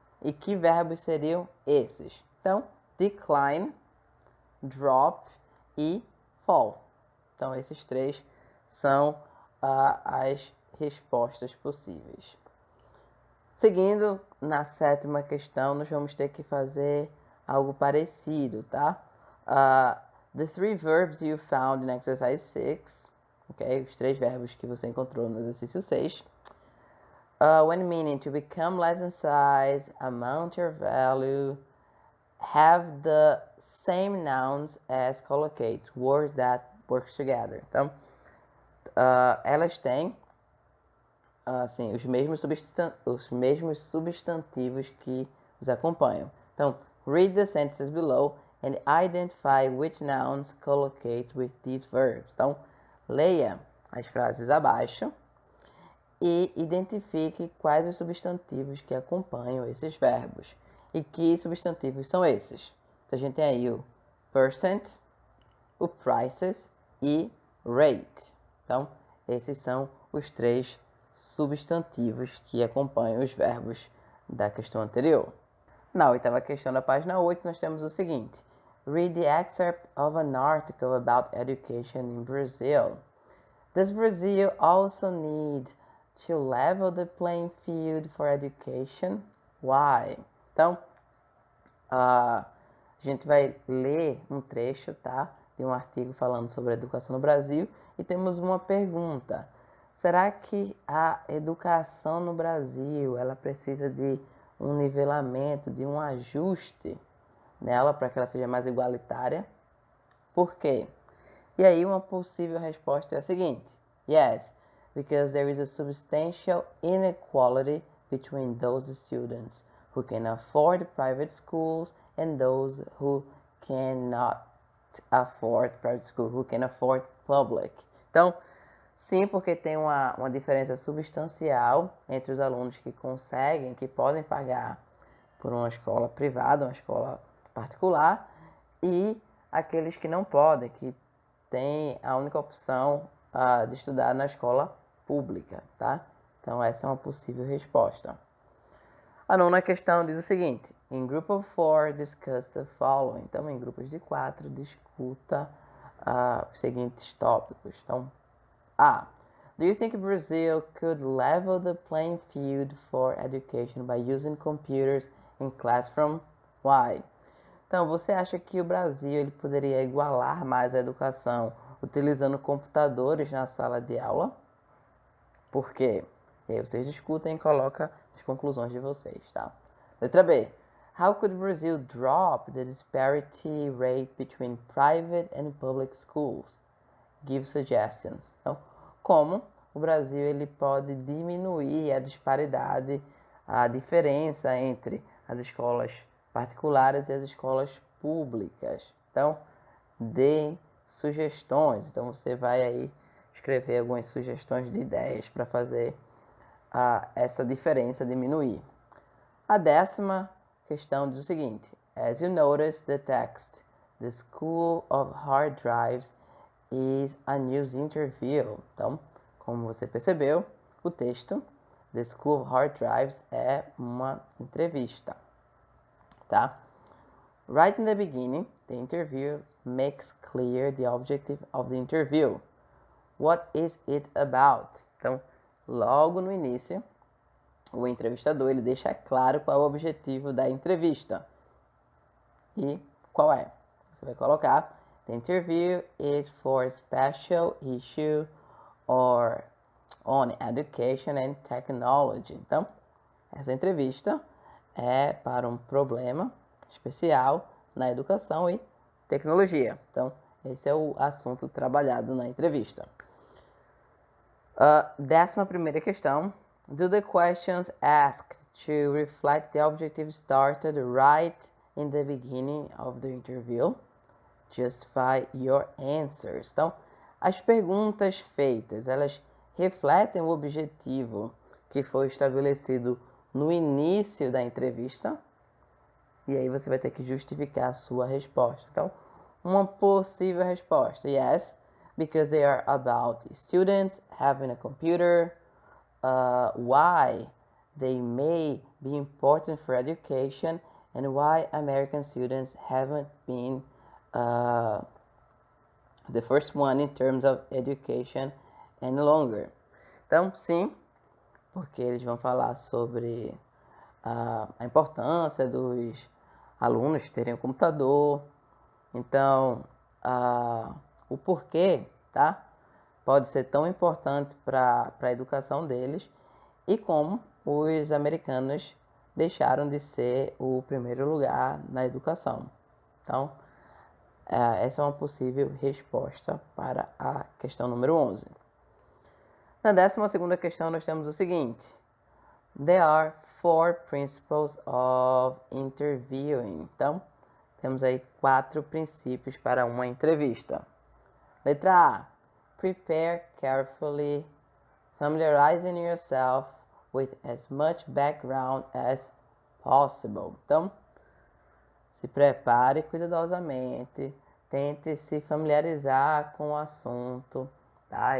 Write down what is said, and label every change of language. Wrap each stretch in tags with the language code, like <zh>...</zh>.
<pt>E que verbos seriam esses? Então, decline, drop e fall. Então, esses três são as respostas possíveis. Seguindo, na sétima questão, nós vamos ter que fazer algo parecido, tá?</pt> <en>The three verbs you found in exercise 6, ok?</en> <pt>Os 3 verbos que você encontrou no exercício 6.</pt> <en>When meaning to become less in size, amount or value, have the same nouns as collocates, words that work together.</en> <pt>Então, elas têm assim, os mesmos substantivos que os acompanham.</pt> <en>Então, read the sentences below and identify which nouns collocate with these verbs.</en> <pt>Então, leia as frases abaixo e identifique quais os substantivos que acompanham esses verbos. E que substantivos são esses? Então, a gente tem aí o percent, o prices e rate. Então, esses são os 3 substantivos que acompanham os verbos da questão anterior. Na 8ª questão da página 8, nós temos o seguinte.</pt> <en>Read the excerpt of an article about education in Brazil. Does Brazil also need to level the playing field for education? Why?</en> <pt>Então, a gente vai ler um trecho, tá, de um artigo falando sobre a educação no Brasil e temos uma pergunta. Será que a educação no Brasil ela precisa de um nivelamento, de um ajuste nela para que ela seja mais igualitária? Por quê? E aí uma possível resposta é a seguinte.</pt> <en>Yes, because there is a substantial inequality between those students who can afford private schools and those who cannot afford private school, who can afford public.</en> <pt>Então, sim, porque tem uma diferença substancial entre os alunos que conseguem, que podem pagar por uma escola privada, uma escola particular, e aqueles que não podem, que têm a única opção de estudar na escola pública, tá? Então, essa é uma possível resposta. A 9ª questão diz o seguinte.</pt> <en>In group of 4, discuss the following.</en> <pt>Então, em grupos de 4, discuta os seguintes tópicos. Então, A.</pt> <en>Do you think Brazil could level the playing field for education by using computers in classroom? Why?</en> <pt>Então, você acha que o Brasil ele poderia igualar mais a educação utilizando computadores na sala de aula? Por quê? E aí vocês discutem e colocam as conclusões de vocês, tá? Letra B.</pt> <en>How could Brazil drop the disparity rate between private and public schools? Give suggestions.</en> <pt>Então, como o Brasil ele pode diminuir a disparidade, a diferença entre as escolas particulares e as escolas públicas. Então, dê sugestões. Então, você vai aí escrever algumas sugestões de ideias para fazer essa diferença diminuir. A 10ª questão diz o seguinte.</pt> <en>As you notice the text, the School of Hard Drives is a news interview.</en> <pt>Então, como você percebeu, o texto The School of Hard Drives é uma entrevista, tá?</pt> <en>Right in the beginning, the interview makes clear the objective of the interview. What is it about?</en> <pt>Então, logo no início, o entrevistador ele deixa claro qual é o objetivo da entrevista. E qual é? Você vai colocar</pt> <en>The interview is for a special issue or on education and technology.</en> <pt>Então, essa entrevista é para um problema especial na educação e tecnologia. Então, esse é o assunto trabalhado na entrevista. 11ª questão.</pt> <en>Do the questions asked to reflect the objective started right in the beginning of the interview? Justify your answers.</en> <pt>Então, as perguntas feitas, elas refletem o objetivo que foi estabelecido no início da entrevista. E aí você vai ter que justificar a sua resposta. Então, uma possível resposta.</pt> <en>Yes, because they are about students having a computer. Why they may be important for education. And why American students haven't been the first one in terms of education any longer.</en> <pt>Então, sim, porque eles vão falar sobre a importância dos alunos terem um computador. Então, o porquê, tá? Pode ser tão importante para a educação deles e como os americanos deixaram de ser o primeiro lugar na educação. Então, essa é uma possível resposta para a questão número 11. Na 12ª questão, nós temos o seguinte.</pt> <en>There are 4 principles of interviewing.</en> <pt>Então, temos aí 4 princípios para uma entrevista. Letra A.</pt> <en>Prepare carefully, familiarizing yourself with as much background as possible.</en> <pt>Então, se prepare cuidadosamente, tente se familiarizar com o assunto, tá?</pt>